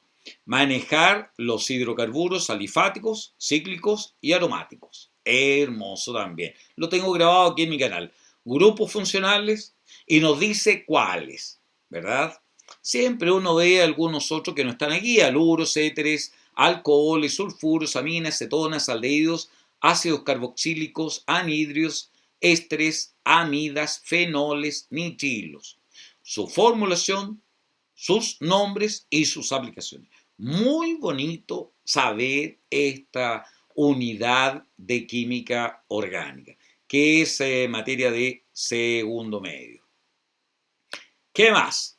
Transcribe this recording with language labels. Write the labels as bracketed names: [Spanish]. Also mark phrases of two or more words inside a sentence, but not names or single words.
[Spanish] Manejar los hidrocarburos alifáticos, cíclicos y aromáticos. Hermoso también. Lo tengo grabado aquí en mi canal. Grupos funcionales y nos dice cuáles, ¿verdad? Siempre uno ve algunos otros que no están aquí, aluros, éteres, alcoholes, sulfuros, aminas, cetonas, aldehídos, ácidos carboxílicos, anhidrios, ésteres, amidas, fenoles, nitrilos. Su formulación, sus nombres y sus aplicaciones. Muy bonito saber esta unidad de química orgánica, que es materia de segundo medio. ¿Qué más?